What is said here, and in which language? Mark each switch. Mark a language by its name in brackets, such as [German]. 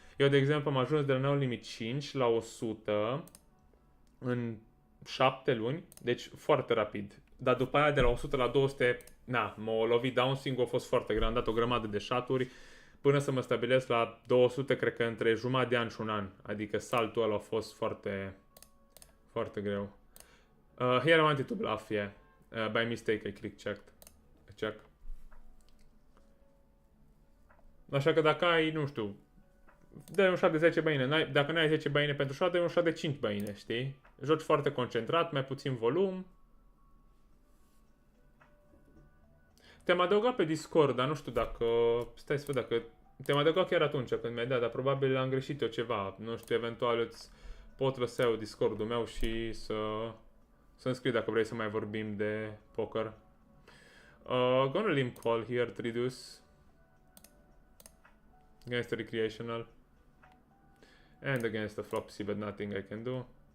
[Romanian] Eu, de exemplu, am ajuns de la 9 limit 5 la 100 în 7 luni, deci foarte rapid. Dar după aia de la 100 la 200, m-a lovit downswing, a fost foarte greu, am dat o grămadă de shot-uri până să mă stabilesc la 200, cred că între jumătate de an și un an. Adică saltul ăla a fost foarte, foarte greu. [English] Here I wanted to bluff, yeah. By mistake I click check. [Romanian] Așa că dacă ai, nu știu, dai un shot de 10 băine, dacă n-ai 10 băine pentru shot, dai un shot de 5 băine, știi? Joci foarte concentrat, mai puțin volum. Te-am adăugat pe Discord, dar nu știu dacă... Stai să văd dacă... Te-am adăugat chiar atunci când mi-ai dat, dar probabil am greșit eu ceva. Nu știu, eventual îți pot lăsa eu Discord-ul meu și să-mi scrii dacă vrei să mai vorbim de poker. [English] Gonna limp call here to reduce against the recreational and against the flop C, but nothing I can do.